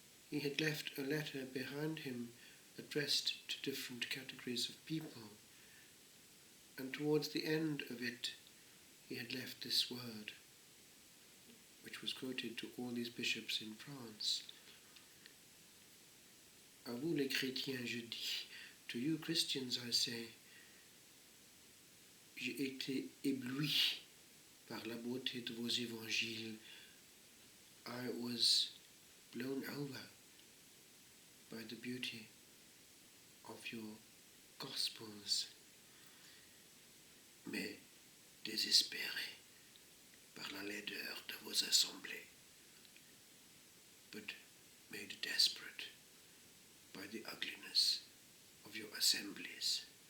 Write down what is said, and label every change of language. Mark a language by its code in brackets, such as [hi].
[en] He had left a letter behind him addressed to different categories of people, and towards the end of it he had left this word, which was quoted to all these bishops in France. [fr] À vous les chrétiens, je dis, [en] to you Christians I say, [fr] j'ai été ébloui par la beauté de vos évangiles. [en] I was blown over by the beauty of your Gospels, [fr] mais désespéré par la laideur de vos assemblées, [en] but made desperate by the ugliness of your assemblies.